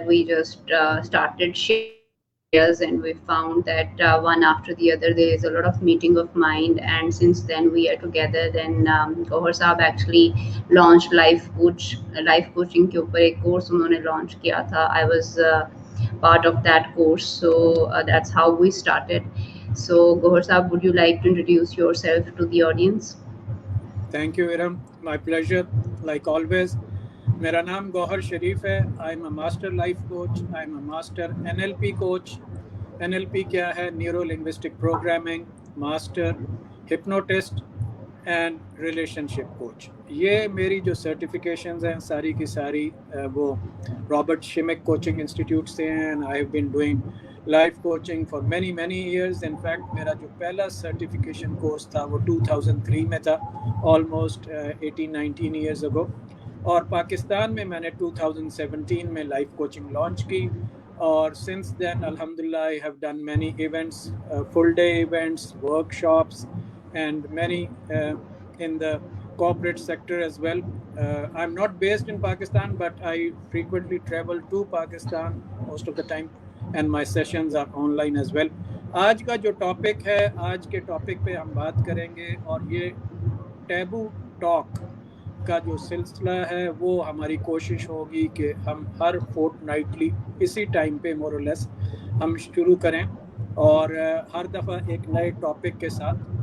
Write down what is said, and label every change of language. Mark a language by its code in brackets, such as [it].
[en] We just started sharing ideas, and we found that one after the other there is a lot of meeting of mind, and since then we are together. Then Gohar Saab actually launched life coaching [ur] کے اوپر ایک course انہوں نے launch کیا تھا. [en] I was part of that course, so that's how we started. So Gohar Saab, would you like to introduce yourself to the audience? Thank you, Iram. My pleasure, like always. [ur] میرا نام گوہر شریف ہے. [en] I am a master life coach. I am a master NLP کوچ. NLP [ur] کیا ہے؟ [en] Neuro linguistic programming, master hypnotist and relationship coach. [ur] یہ میری جو certifications ہیں ساری کی ساری وہ رابرٹ شمک کوچنگ انسٹیٹیوٹ سے ہیں. [en] And I have been doing life coaching for many years. In fact [ur] میرا جو پہلا سرٹیفکیشن کورس تھا وہ 2003 میں تھا, [en] Almost 18-19 years ago. [ur] اور پاکستان میں نے 2017 میں لائف کوچنگ لانچ کی, [en] اور since then الحمدللہ I have done many events, full day events, workshops and many in the corporate sector as well. I'm not based in Pakistan, but I frequently travel to Pakistan most of the time, and my sessions are online as well. [ur] آج کا جو topic ہے, آج کے topic پہ ہم بات کریں گے, اور یہ ٹیبو ٹاک کا جو سلسلہ ہے وہ ہماری کوشش ہوگی کہ ہم ہر فورٹ نائٹلی اسی ٹائم پہ مور اور لیس ہم شروع کریں, اور ہر دفعہ ایک نئے ٹاپک کے ساتھ.